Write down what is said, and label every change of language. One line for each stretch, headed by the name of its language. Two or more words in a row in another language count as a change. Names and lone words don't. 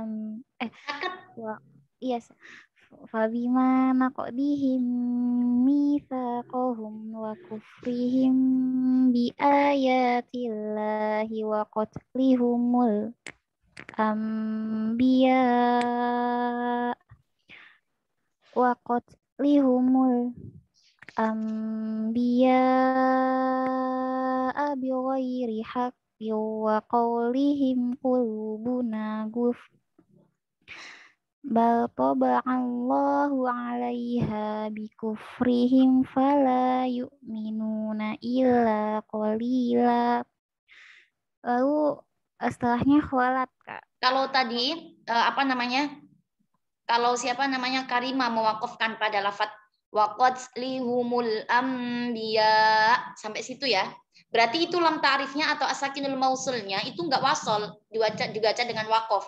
Arabic: فبما نقضهم ميثاقهم وكفرهم بآيات الله وقتلهم الأنبياء وقتلهم الأنبياء بغير حق وقولهم قلوبنا غلف بل طبع الله عليها بكفرهم فلا يؤمنون إلا قليلا.
Indonesian: Lalu setelahnya kholat, Kak. Kalau tadi kalau siapa namanya Karima mewakafkan pada lafadz
Arabic: وقتلهم الأنبياء
Indonesian: sampai situ ya. Berarti itu lam ta'rifnya atau asakinul mausulnya itu enggak wasol, dibaca dengan waqaf.